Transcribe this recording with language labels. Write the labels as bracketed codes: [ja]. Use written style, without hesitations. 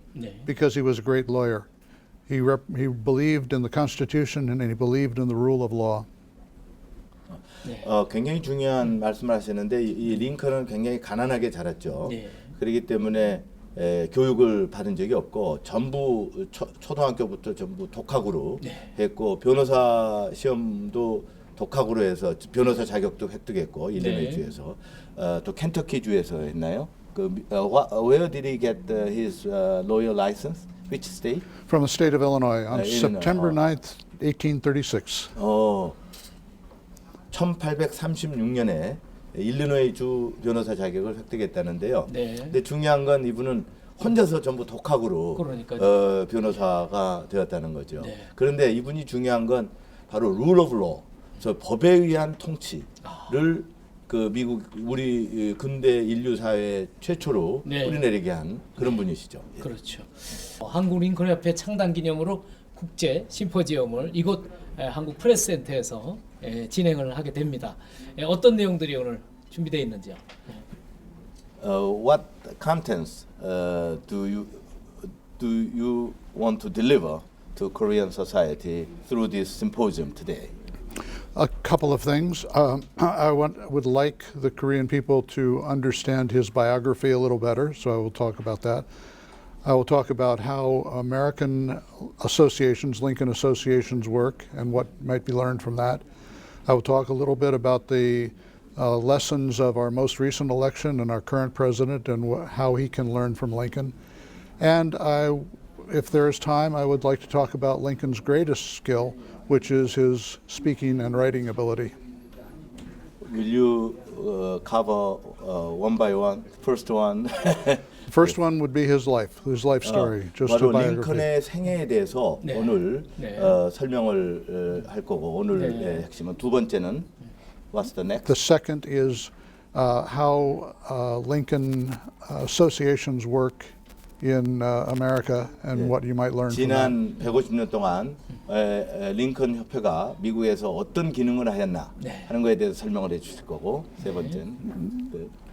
[ko] 네. [en] because he was a great lawyer. He believed in the Constitution and he believed in the rule of law. [ko] 굉장히 중요한 말씀을 하시는데 이 링컨은 굉장히 가난하게 자랐죠. 네. 그렇기 때문에 교육을 받은 적이 없고 전부 초등학교부터 전부 독학으로 네. 했고 변호사 시험도 독학으로 해서 변호사 자격도 획득했고 일리노이 주에서 또 켄터키 주에서 했나요? [en] Where did he get his lawyer license? Which state? From the state of Illinois on Illinois. September 9th, 1836. [ko] 1836년에 일리노이 주 변호사 자격을 획득했다는데요. 네. 근데 중요한 건 이분은 혼자서 전부 독학으로 그러니까요. 변호사가 되었다는 거죠. 네. 그런데 이분이 중요한 건 바로 [en] rule of law, [ko] 저 법에 의한 통치를 그 미국 우리 근대 인류 사회 최초로 네. 뿌리내리게 한 그런 분이시죠. 예. 그렇죠. 한국 링컨 협회 창단 기념으로 국제 심포지엄을 이곳 한국 프레스센터에서 진행을 하게 됩니다. 어떤 내용들이 오늘 준비되어 있는지요? [en] What contents do you want to deliver to Korean society through this symposium today? A couple of things. I would like the Korean people to understand his biography a little better, so I will talk about that. I will talk about how American associations, Lincoln associations work and what might be learned from that. I will talk a little bit about the lessons of our most recent election and our current president and how he can learn from Lincoln. And if there is time, I would like to talk about Lincoln's greatest skill, which is his speaking and writing ability. Will you cover one by one? First one. The first one would be his life story, just a [ko] 바로 [en] biography. [ko] 링컨의 생애에 대해서 네. 오늘 네. 설명을 할 거고 오늘의 핵심은 두 번째는 [en] What's the next? The second is how Lincoln associations work in America and what you might learn from that. [ko] 지난 150년 동안 링컨 협회가 미국에서 어떤 기능을 하였나 하는 것에 대해서 설명을 해주실 거고 세 번째는